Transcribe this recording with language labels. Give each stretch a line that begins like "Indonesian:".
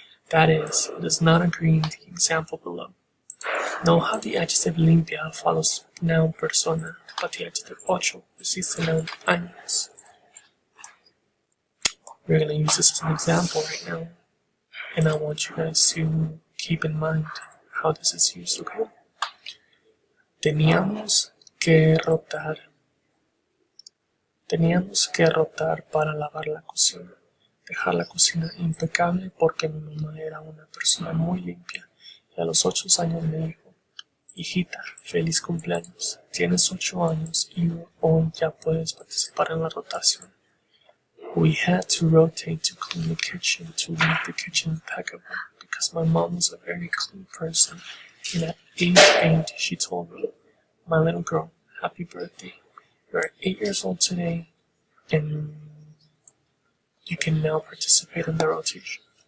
English: That is, it does not agree in the example below. Know how the adjective limpia follows noun persona, but the adjective ocho precedes the noun años. We're going to use this as an example right now, and I want you guys to keep in mind how this is used, okay?
Spanish: Teníamos que rotar para lavar la cocina, dejar la cocina impecable porque mi mamá era una persona muy limpia y a los 8 años me dijo: hijita, feliz cumpleaños, tienes 8 años y hoy ya puedes participar en la rotación.
English: We had to rotate to clean the kitchen, to leave the kitchen impeccable, because my mom was a very clean person, and at age 8 she told me, my little girl, happy birthday. You're 8 years old today, and you can now participate in the rotation.